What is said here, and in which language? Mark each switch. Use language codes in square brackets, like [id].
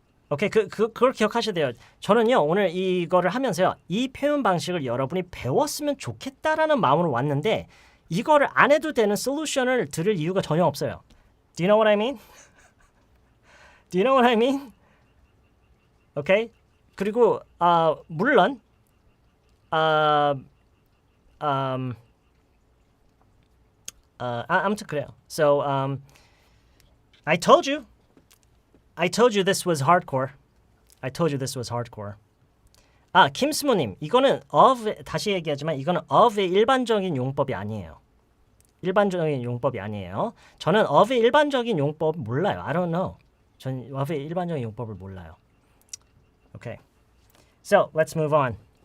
[ko] 오케이, 그걸 기억하셔야 돼요. 저는요 오늘 이거를 하면서요 이 표현 방식을 여러분이 배웠으면 좋겠다라는 마음으로 왔는데 이거를 안 해도 되는 솔루션을 들을 이유가 전혀 없어요. [en] Do you know what I mean? Do you know what I mean? 오케이. [ko] 그리고 물론 아무튼 그래요. [en] So I told you this was hardcore. I told you this was hardcore. [ko] 김스모님, 이거는 of 다시 얘기하지만 이거는 of의 일반적인 용법이 아니에요. 일반적인 용법이 아니에요. 저는 of의 일반적인 용법 몰라요. [en] I don't know. [ko] 전 of의 일반적인 용법을 몰라요. [en] Okay. So let's move on.